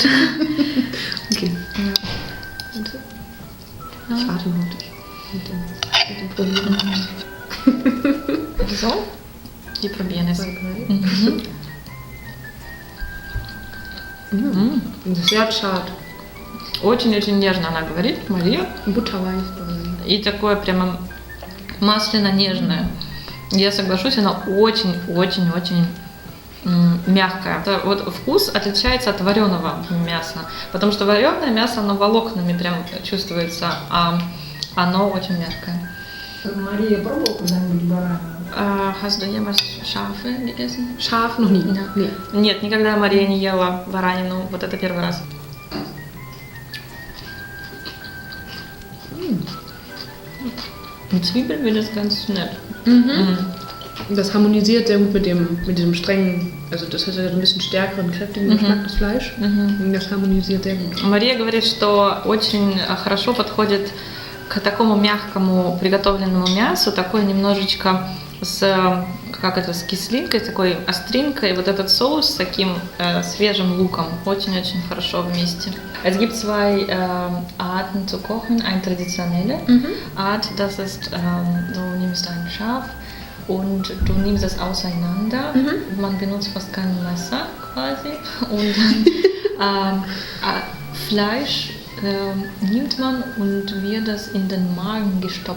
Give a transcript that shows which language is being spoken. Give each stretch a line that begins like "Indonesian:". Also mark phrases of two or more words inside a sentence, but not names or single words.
German: okay. Ja. Ich warte noch mit dem Probieren. So? Die probieren es. Mhm. Sehr zart.
Russian: Очень-очень нежно она говорит, Мария.
German: Butterweich.
Russian: И такое прямо масляно-нежное. Я соглашусь, она очень-очень-очень мягкая. Это вот вкус отличается от вареного мяса, потому что вареное мясо, оно волокнами прям чувствуется, а оно очень мягкое. Мария пробовала когда-нибудь баранину?
German: Hast du jemals Schafe gegessen? Scharf noch nie. Ja. Nee.
Russian: Нет, никогда Мария не ела баранину, вот это первый раз.
German: Mit Zwiebeln wird das ganz nett. Das harmonisiert sehr gut mit diesem strengen, also das hat ja ein bisschen stärkeren, kräftigen Geschmack, das Fleisch. Und das harmonisiert sehr gut.
Russian: Мария говорит, что очень хорошо подходит к такому мягкому приготовленному мясу, такой немножечко с кислинкой, такой остринкой. Вот этот соус с таким свежим луком очень-очень хорошо вместе.
German: Es gibt zwei Arten zu kochen. Eine traditionelle Art, das ist, du nimmst ein Schaf und du nimmst es auseinander. Man benutzt fast kein Messer quasi. Und dann Fleisch nimmt man und wird das in den Magen gestopft.